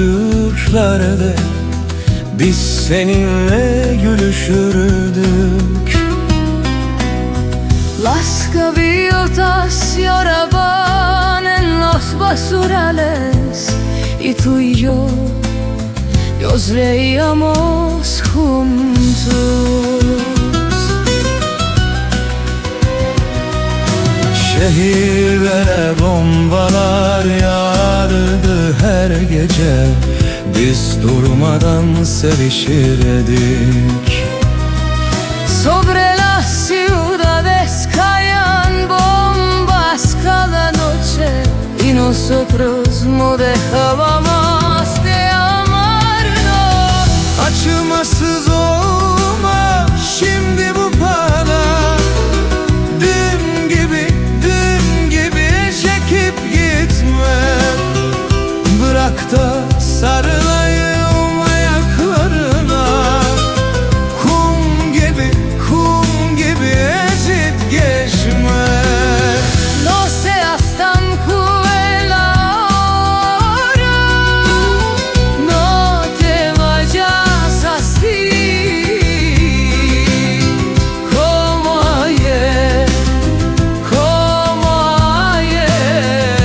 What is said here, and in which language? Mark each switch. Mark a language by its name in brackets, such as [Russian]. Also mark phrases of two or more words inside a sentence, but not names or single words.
[Turkish] ışıklarda biz seninle gülüşürdük. [Spanish] Laskaví otras y ahora van en los basurales, y tú y yo los reíamos juntos. [Turkish] Şehirlere bombalar yağardı her gece, biz durmadan sevişirdik. [Spanish] Sobre las ciudades caían bombas cada noche, y nosotros no dejábamos de amarnos. [Turkish] Acımasız olma şimdi bu bana, dün gibi çekip gitme. Bırak da sarılayım ayaklarına, kum gibi ezip geçme. [Spanish] No seas tan cruel ahora, no te vayas así, como ayer, como ayer.